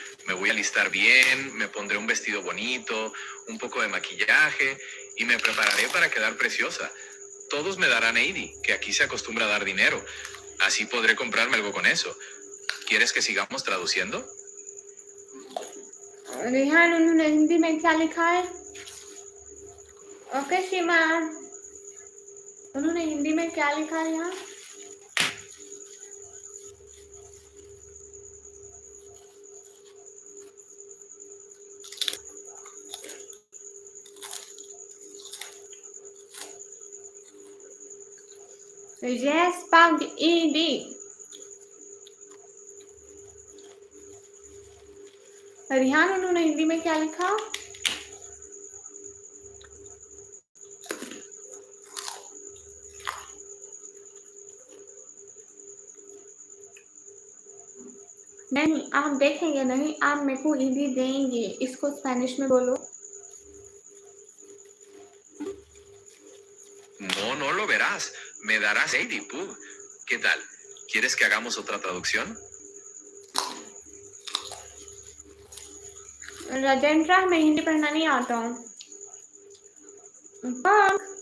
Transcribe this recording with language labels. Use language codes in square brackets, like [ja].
[es] Me voy a alistar bien, me pondré un vestido bonito, un poco de maquillaje y me prepararé para quedar preciosa. Todos me darán Eid, que aquí se acostumbra a dar dinero. Así podré comprarme algo con eso. ¿Quieres que sigamos traduciendo? [hi] Rihan उन्होंने हिंदी में क्या लिखा है? Okay सीमा, उन्होंने हिंदी में क्या लिखा है यहाँ? [en] Yes, Pug ED. [hi] रिहान उन्होंने हिंदी में क्या लिखा? नहीं, आप देखेंगे नहीं, आप मेरे को ईदी देंगे. इसको स्पेनिश में बोलो. [es] No, no lo verás. Me darás Eid, Pug. ¿Qué tal? ¿Quieres que hagamos otra traducción? [hi] Rajendra मैं हिंदी पढ़ना नहीं आता हूँ. Pug.